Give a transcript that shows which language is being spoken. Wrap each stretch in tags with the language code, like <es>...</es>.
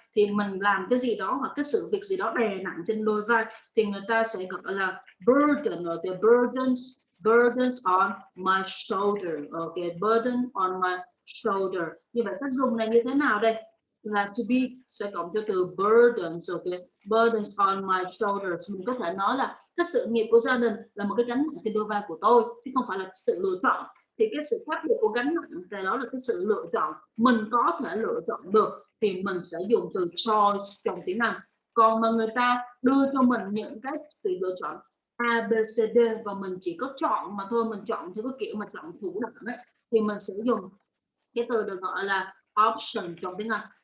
<vi>Thì mình làm cái gì đó hoặc cái sự việc gì đó đè nặng trên đôi vai thì người ta sẽ gọi là burden,</vi> <en>or the burdens on my shoulder. Okay, burden on my shoulder.</en> <vi>Như vậy cách dùng này như thế nào đây? Là to be sẽ cộng cho từ burdens.</vi> <en>Okay, burdens on my shoulders.</en> <vi>Mình có thể nói là cái sự nghiệp của gia đình là một cái gánh nặng trên đôi vai của tôi, chứ không phải là sự lựa chọn. Thì cái sự khác biệt của gánh nặng thì đó là cái sự lựa chọn, mình có thể lựa chọn được thì mình sẽ dùng từ choice trong tiếng Anh. Còn mà người ta đưa cho mình những cái sự lựa chọn A, B, C, D và mình chỉ có chọn mà thôi, mình chọn theo cái kiểu mà chọn thủ động ấy, thì mình sẽ dùng cái từ được gọi là option trong tiếng Anh.</vi>